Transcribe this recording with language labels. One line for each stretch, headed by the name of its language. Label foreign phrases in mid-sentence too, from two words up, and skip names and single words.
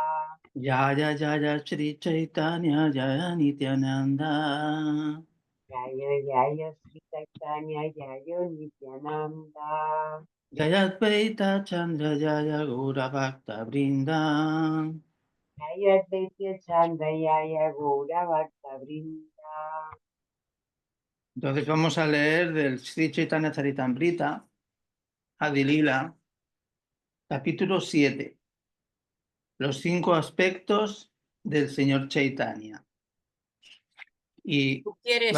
Sanskrit: जय जय श्री चैतन्य जय नित्यानन्द. जय जय श्री चैतन्य जय नित्यानन्द. जय अद्वैत चन्द्र जय गौर भक्त वृन्द. जय अद्वैत चन्द्र जय गौर भक्त वृन्द.
Spanish: Entonces vamos a leer del Sri Chaitanya Charitamrita, Adilila, capítulo 7, los 5 aspectos del Señor Chaitanya. Y ¿Tú quieres